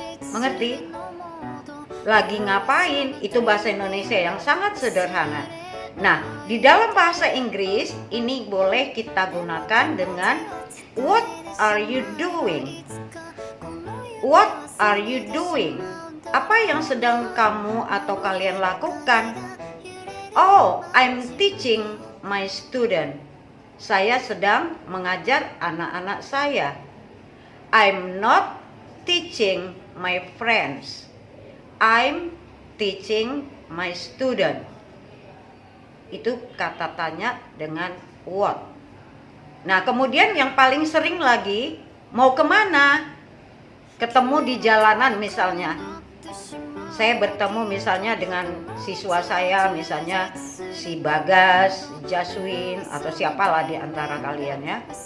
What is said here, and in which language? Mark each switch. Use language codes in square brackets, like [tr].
[id] Mengerti? Lagi ngapain? Itu bahasa Indonesia yang sangat sederhana. Nah, di dalam bahasa Inggris ini boleh kita gunakan dengan [en] what are you doing? What are you doing? [id] Apa yang sedang kamu atau kalian lakukan? [en] Oh, I'm teaching my student. [id] Saya sedang mengajar anak-anak saya. [en] I'm not teaching my friends. I'm teaching my student. [id] Itu kata tanya dengan what. Nah, kemudian yang paling sering lagi, mau kemana? Ketemu di jalanan misalnya. Saya bertemu misalnya dengan siswa saya, misalnya si Bagas, Jaswin, atau siapalah di antara kalian ya.